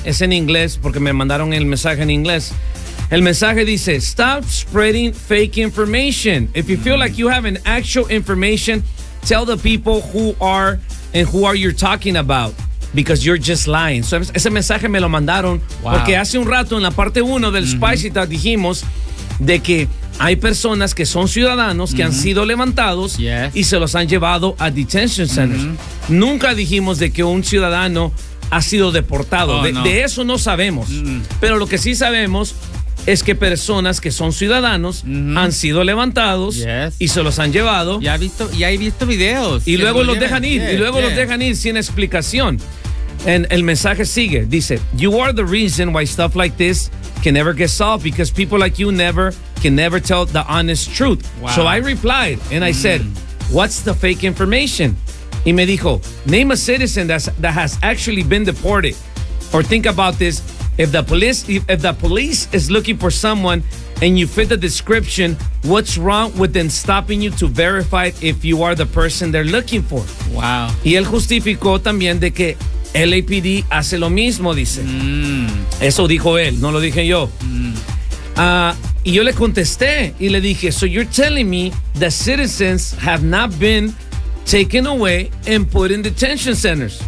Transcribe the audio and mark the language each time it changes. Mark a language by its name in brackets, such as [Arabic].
[Spanish] Es en inglés porque me mandaron el mensaje en inglés. El mensaje dice, [English] stop spreading fake information. If you feel like you have an actual information, tell the people who are and who are you're talking about. Because you're just lying. [Spanish] So ese mensaje me lo mandaron. [English] Wow. [Spanish] Porque hace un rato en la parte 1 del Spicy Talk dijimos de que hay personas que son ciudadanos que han sido levantados y se los han llevado a [English] detention centers. [Spanish] Nunca dijimos de que un ciudadano ha sido deportado. Oh, de eso no sabemos. Pero lo que sí sabemos es que personas que son ciudadanos han sido levantados y se los han llevado. Ya he visto videos. Y luego los dejan ir. Y luego los dejan ir sin explicación. And el mensaje sigue. Dice, [English] you are the reason why stuff like this can never get solved because people like you can never tell the honest truth. Wow. So I replied and I said, what's the fake information? [Spanish] Y me dijo, [English] name a citizen that has actually been deported. Or think about this. If the police is looking for someone and you fit the description, what's wrong with them stopping you to verify if you are the person they're looking for? Wow. [Spanish] Y él justificó también de que LAPD hace lo mismo, dice. Eso dijo él, no lo dije yo. Y yo le contesté y le dije, [English] so you're telling me that citizens have not been taken away and put in detention centers?